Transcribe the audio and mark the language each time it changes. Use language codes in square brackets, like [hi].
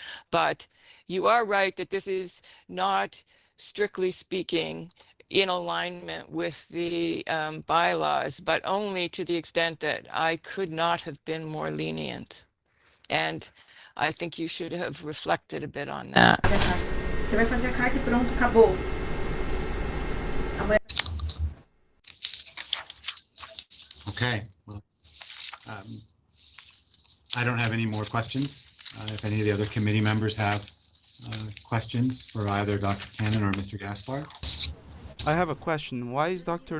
[en] But you are right that this is not, strictly speaking, in alignment with the bylaws, but only to the extent that I could not have been more lenient. And I think you should have reflected a bit on that. [pt] Você vai fazer a carta e pronto, acabou. [en] Okay, well, I don't have any more questions. If any of the other committee members have questions for either Dr. Buchanan or Mr. Gaspar. I have a question. Why is Dr.